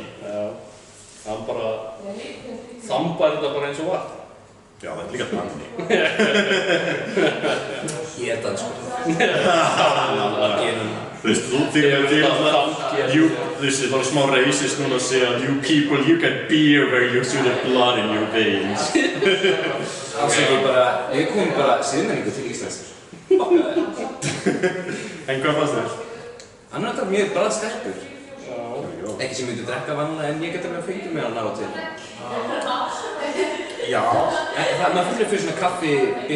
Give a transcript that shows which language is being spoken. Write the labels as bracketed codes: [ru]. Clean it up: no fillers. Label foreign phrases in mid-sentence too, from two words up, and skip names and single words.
[is] Já, hann bara þambar þetta bara eins og vatn. Já, þetta er líka þannig. Ég er það sko. Þú veist, þú þykir til að þú veist, það var smá racist núna að segja [en] you people, you get beer where you see the blood in your veins. [is] Við komum bara siðmenningu til Íslands. En hvað fannst þér? Hann er alltaf mjög bragðsterkur. Ekki sem myndi drekka vanlega en ég get alveg að fengja mig hann á og til. Já. Maður finnir fyrir svona kaffi bitur.